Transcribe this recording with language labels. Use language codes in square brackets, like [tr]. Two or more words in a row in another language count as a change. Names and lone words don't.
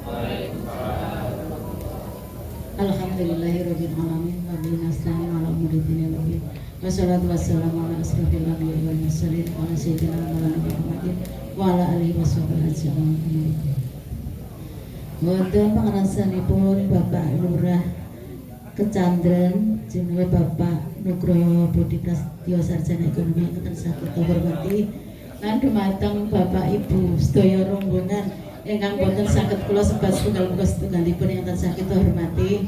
[ar] الحمد لله رب العالمين وبه نستعين على أمور الدنيا والدين. والصلاة والسلام على أشرف الأنبياء والمرسلين وعلى سيدنا محمد وعلى آله وصحبه أجمعين. [jv] Wonten pangrassanipun Bapak Lurah Kecandren jenenge Bapak Nugroho Budi Prasetyo Sarjana Ekonomi ingkang tansah kita hormati. Lan dumateng Bapak Ibu sedaya rombongan ingkang boten saged kula sebat setunggal muga setunggalipun ingkang tansah kita hormati.